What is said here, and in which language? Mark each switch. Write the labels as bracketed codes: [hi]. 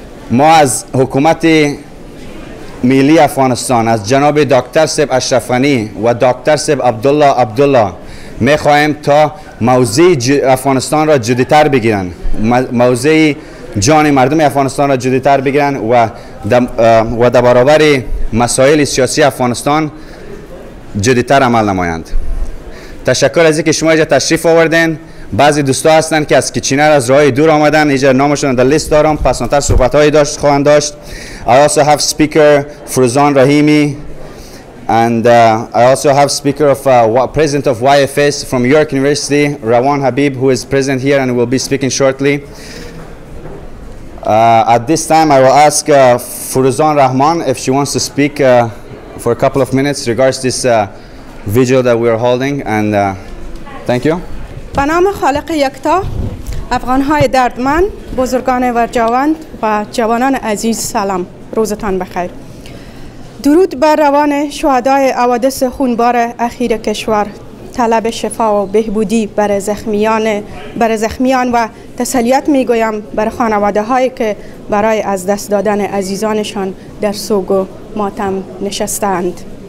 [fa] ما از حکومت ملی افغانستان از جناب دکتر صاحب اشرف غنی و دکتر صاحب عبدالله میخوایم تا موضع افغانستان را جدی‌تر بگیرن، موضع جان مردم افغانستان را جدی‌تر بگیرن و در برابر مسائل سیاسی افغانستان جدی‌تر عمل نمایند. تشکر از اینکه شما اینجا تشریف آوردین. بعضی دوستا هستن که از کیچینر از راه دور آمدن، اینجا نامشون در لیست دارم، پسانتر صحبت‌هایی خواهند داشت. [en] I also have speaker Fruzan Rahimi and I also have speaker of president of YFS from York University, Rawan Habib, who is present here and will be speaking shortly. At this time I will ask Fruzan Rahman if she wants to speak for a couple of minutes regards this vigil that we are holding, and thank you. [fa] به نام خالق یکتا، افغان‌های دردمند، بزرگان ورجاوند و جوانان عزیز سلام، روزتان بخیر. درود بر روان شهدای حوادث خونبار اخیر کشور. طلب شفا و بهبودی برای زخمیان و تسلیت میگویم برای خانواده هایی که برای از دست دادن عزیزانشان در سوگ و ماتم نشستند.